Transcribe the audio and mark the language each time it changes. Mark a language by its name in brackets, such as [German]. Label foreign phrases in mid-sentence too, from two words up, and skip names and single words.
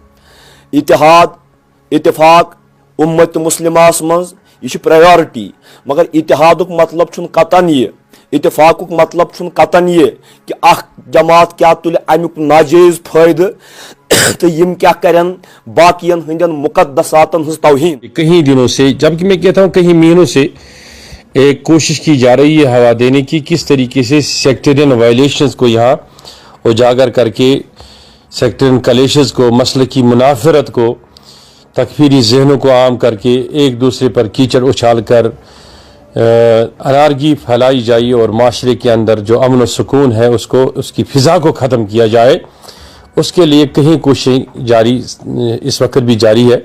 [Kashmiri] اتحاد اتفاق امت مسلمہس منٛز یہ پرائیورٹی، مگر اتحادک مطلب چھُنہٕ قطعاً یہ، اتفاقک مطلب چھُنہٕ قطعاً یہ کہ اخ جماعت کیا تُلہِ امیُک ناجائز فٲیدٕ تو یم کیا کرن باقین ہندین مقدساتن ہنز توہین۔ [Urdu] کئی دنوں سے، جبکہ میں کہتا ہوں کئی مہینوں سے ایک کوشش کی جا رہی ہے ہوا دینے کی، کس طریقے سے [English] sectarian violations [Urdu] کو یہاں اجاگر کر کے، [English] sectarian clashes [Urdu] کو، مسلکی منافرت کو، تکفیری ذہنوں کو عام کر کے ایک دوسرے پر کیچڑ اچھال کر انارکی پھیلائی جائے اور معاشرے کے اندر جو امن و سکون ہے اس کی فضا کو ختم کیا جائے، اس کے لیے کہیں کوششیں جاری اس وقت بھی جاری ہے.